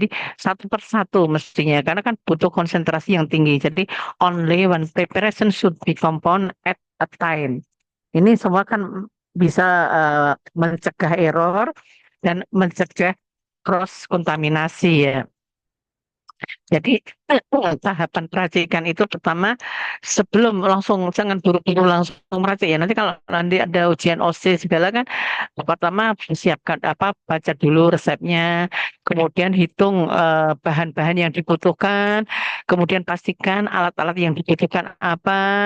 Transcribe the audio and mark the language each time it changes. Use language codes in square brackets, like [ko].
[id] Jadi satu persatu mestinya karena kan butuh konsentrasi yang tinggi. [en] Jadi only one preparation should be compound at a time. [id] Ini semua kan bisa mencegah error dan mencegah cross kontaminasi ya. Jadi tahapan peracikan itu pertama sebelum langsung jangan buru-buru langsung meracik ya. Nanti kalau nanti ada ujian OC segala kan pertama siapkan apa baca dulu resepnya, kemudian hitung bahan-bahan yang dibutuhkan, kemudian pastikan alat-alat yang dibutuhkan apa,